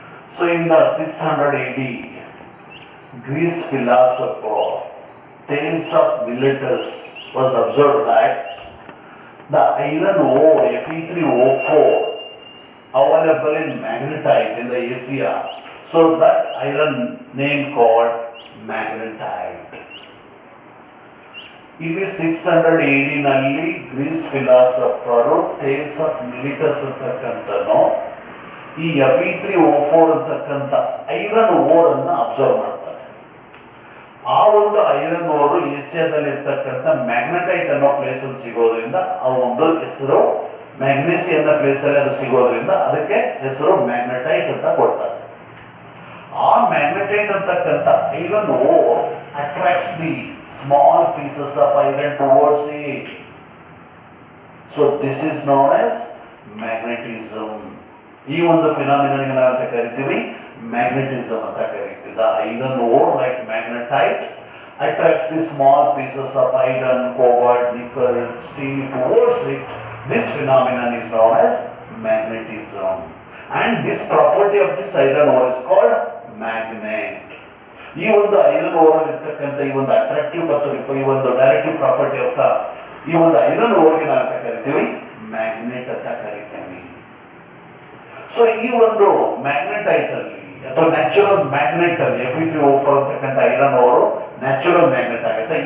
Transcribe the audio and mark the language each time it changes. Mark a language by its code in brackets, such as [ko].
[en] So in the 600 AD, Greece philosopher Thales of Miletus was observed that the iron ore Fe3O4 available in magnetite in the Asia, so that iron name called magnetite. [kn] ಇಲ್ಲಿ 600 AD ನಲ್ಲಿ Greece philosopher Thales of mellitus ಅಂತಕ್ಕಂಥನು ಈ Fe3O4 ಅಂತಕ್ಕಂಥ iron ore ಅನ್ನ observe ಮಾಡ್ತಾರೆ. ಆ ಒಂದು iron ಓರು ಏಷ್ಯಾದಲ್ಲಿ ಇರ್ತಕ್ಕಂಥ ಮ್ಯಾಗ್ನೆಟೈಟ್ ಅನ್ನೋ ಪ್ಲೇಸ್ ಅಲ್ಲಿ ಸಿಗೋದ್ರಿಂದ ಆ ಒಂದು ಹೆಸರು ಮ್ಯಾಗ್ನೆಸಿ ಅನ್ನೋ ಪ್ಲೇಸ್ ಅಲ್ಲಿ ಅದು ಸಿಗೋದ್ರಿಂದ ಅದಕ್ಕೆ ಹೆಸರು ಮ್ಯಾಗ್ನೆಟೈಟ್ ಅಂತ ಕೊಡ್ತಾರೆ. ಆ ಮ್ಯಾಗ್ನೆಟೈಟ್ ಅಂತಕ್ಕಂಥ iron ore [en] attracts the small pieces of iron towards it. So this is known as magnetism. [kn] ಈ ಒಂದು ಫಿನಾಮಿನನ್ ನಾವಂತ ಕರಿತೀವಿ magnetism ಅಂತ ಕರಿತೀವಿ. [en] The iron ore like magnetite attracts the small pieces of iron, cobalt, nickel, steel towards it. This phenomenon is known as magnetism. And this property of this iron ore is called magnet. [kn] ಈ ಒಂದು iron ore ಇರ್ತಕ್ಕಂಥ ಈ ಒಂದು attractive ಮತ್ತು ಈ ಒಂದು directive property ಅಂತ ಈ ಒಂದು ಐರನ್ ಓರ್ಗೆ ನಾವು ಅಂತ ಕರಿತೀವಿ ಮ್ಯಾಗ್ನೆಟ್ ಅಂತ ಕರಿತೀವಿ. ಸೊ ಈ ಒಂದು ಮ್ಯಾಗ್ನೆಟೈಟ್ ಅಲ್ಲಿ ಅಥವಾ ನ್ಯಾಚುರಲ್ ಮ್ಯಾಗ್ನೆಟ್ ಅಲ್ಲಿ Fe3O4 ಅಂತಕ್ಕಂಥ ಐರನ್ ಓರು ನ್ಯಾಚುರಲ್ ಮ್ಯಾಗ್ನೆಟ್ ಆಗುತ್ತೆ.